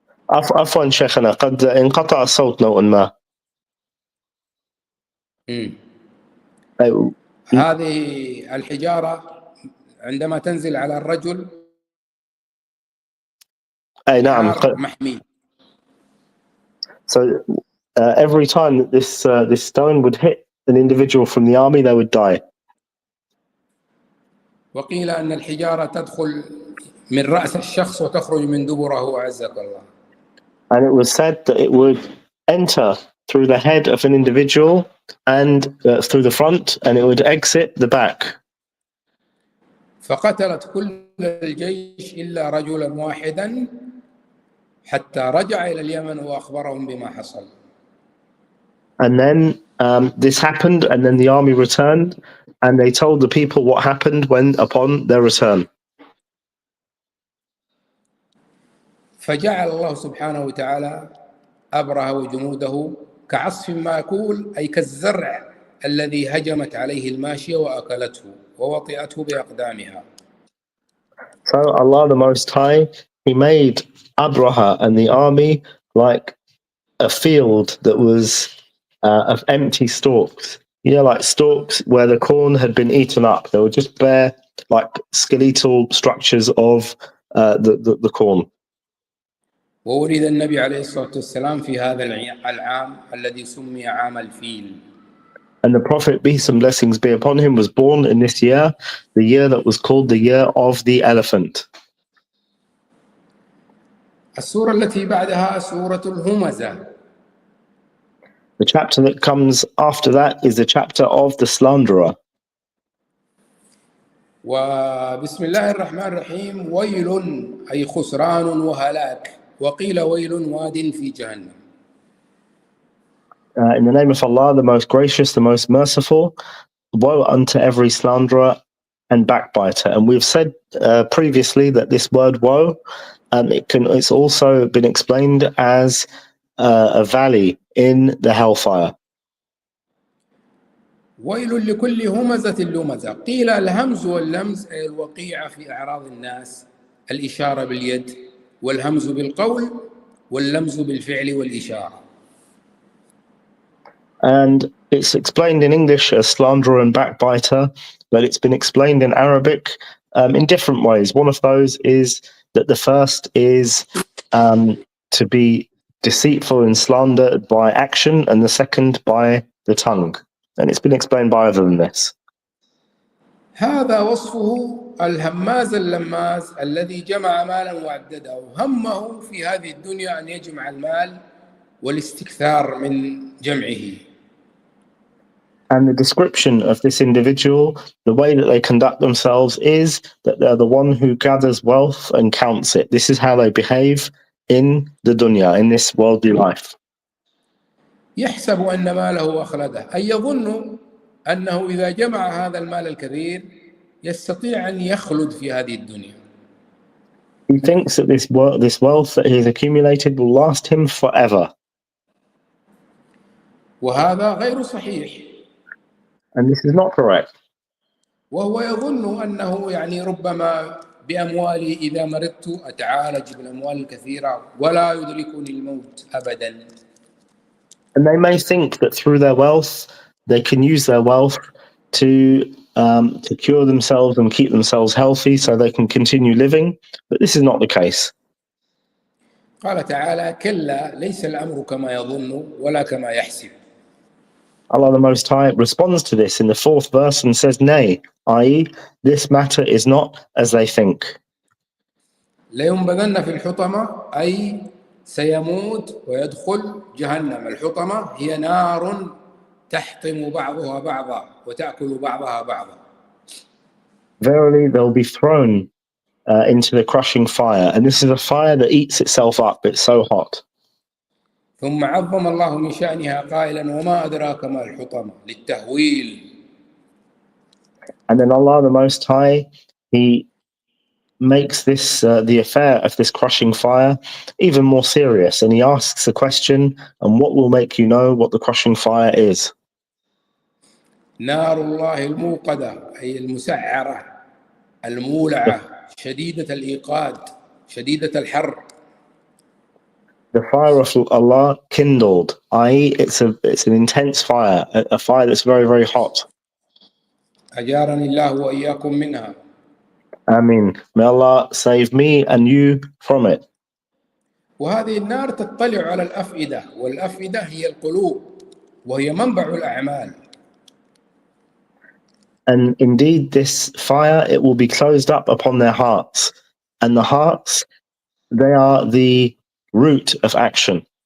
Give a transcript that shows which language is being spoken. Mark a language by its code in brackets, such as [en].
[ar] عفوا شيخنا قد انقطع الصوت نوعا ما. هذه الحجارة عندما تنزل على الرجل أي نعم. محمي. [en] So every time that this stone would hit an individual from the army, they would die. [ar] وقيل أن الحجارة تدخل من رأس الشخص وتخرج من دبره أعزك الله. [en] And it was said that it would enter through the head of an individual and through the front, and it would exit the back. [ar] فقتلت كل الجيش إلا رجلا واحدا حتى رجع إلى اليمن وأخبرهم بما حصل. [en] And then this happened, and then the army returned, and they told the people what happened upon their return. [ar] فجعل الله سبحانه وتعالى أبرهة وجنوده كعصف مأكول، أي كالزرع الذي هجمت عليه الماشية وأكلته ووطئته بأقدامها. [en] So Allah the Most High, He made Abraha and the army like a field that was of empty stalks. Like stalks where the corn had been eaten up. They were just bare, like skeletal structures of the corn. [ar] وولد النبي عليه الصلاة والسلام في هذا العام الذي سمي عام الفيل. [en] And the Prophet, peace and blessings be upon him, was born in this year, the year that was called the year of the elephant. [ar] السورة التي بعدها سورة الهمزة. [en] The chapter that comes after that is the chapter of the slanderer. [ar] وبسم الله الرحمن الرحيم. ويل أي خسران وهلاك، وقيل ويل واد في جهنم. [en] In the name of Allah, the most gracious, the most merciful, woe unto every slanderer and backbiter. And we've said previously that this word woe, it's also been explained as a valley in the hellfire. [ar] ويل لكل همزة لمزة. قيل الهمز واللمز أي الوقيعة في أعراض الناس، الإشارة باليد، والهمز بالقول، واللمز بالفعل والإشارة. [en] And it's explained in English as slanderer and backbiter, but it's been explained in Arabic in different ways. One of those is that the first is to be deceitful and slandered by action, and the second by the tongue. And it's been explained by other than this. [ar] هذا وصفه الهماز اللماز الذي جمع مالا وعدده، همه في هذه الدنيا أن يجمع المال والاستكثار من جمعه. [en] And the description of this individual, the way that they conduct themselves, is that they're the one who gathers wealth and counts it. This is how they behave in the dunya, in this worldly life. [ar] يحسب أن ماله أخلده، أي يظن أنه إذا جمع هذا المال الكثير يستطيع أن يخلد في هذه الدنيا. [en] He thinks that this wealth that he's accumulated will last him forever. [ar] وهذا غير صحيح. [en] And this is not correct. [ar] وهو يظن أنه يعني ربما بأموالي إذا مرضت أتعالج بالأموال الكثيرة ولا يدركني الموت أبدا. [en] And they may think that through their wealth, they can use their wealth to cure themselves and keep themselves healthy so they can continue living. But this is not the case. [ar] قال تعالى: كلا ليس الأمر كما يظن ولا كما يحسب. [en] Allah the Most High responds to this in the 4th verse and says, nay, i.e., this matter is not as they think. [ar] لينبذن في الحطمة أي سيموت ويدخل جهنم. الحطمة هي نار تحطم بعضها بعضا وتأكل بعضها بعضا. [en] Verily, they'll be thrown into the crushing fire, and this is a fire that eats itself up. It's so hot. [ar] ثم عظم الله من شأنها قائلا: وما أدراك ما الحطمة للتهويل. [en] And then Allah the Most High, He makes this the affair of this crushing fire even more serious, and He asks the question, and what will make you know what the crushing fire is? [ar] نار الله الموقدة أي المسعرة المولعة شديدة الإيقاد شديدة الحر. [en] The fire of Allah kindled, i.e., it's an intense fire, a fire that's very, very hot. [ar] أجارني الله وإياكم منها. Ameen. [en] May Allah save me and you from it. [ar] وهذه النار تطلع على الأفئدة، والأفئدة هي القلوب وهي منبع الأعمال. [en] And indeed, this fire, it will be closed up upon their hearts. And the hearts, they are the root of action.